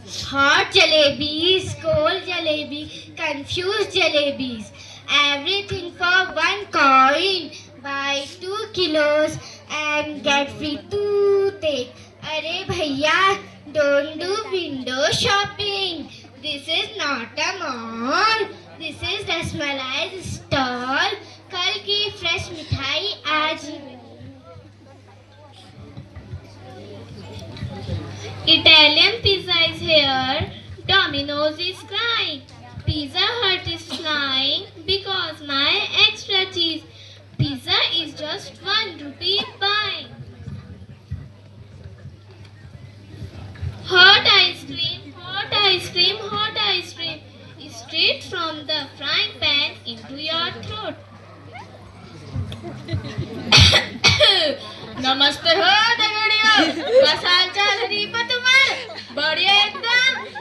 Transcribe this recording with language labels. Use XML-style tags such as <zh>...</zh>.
<en>Hot jalebis, cold jalebi, confused jalebis, everything for 1 coin. Buy 2 kilos and get free toothache.</en> <hi>Arey bhaiya,</hi> <en>don't do window shopping. This is not a mall. This is Rasmalai's stall.</en> <hi>कल की fresh मिठाई आज ही मिली.</hi> <en>Italian pizza is here. Domino's is crying. Pizza Hut is flying because my extra cheese. Pizza is just 1 rupee buying. Hot ice cream, hot ice cream, hot ice cream. Straight from the frying pan into your throat.</en> <gbm>नमस्ते हो दगड़ियों, बस हाल चाल दीप तुम्हार बढ़िया एकदम.</gbm>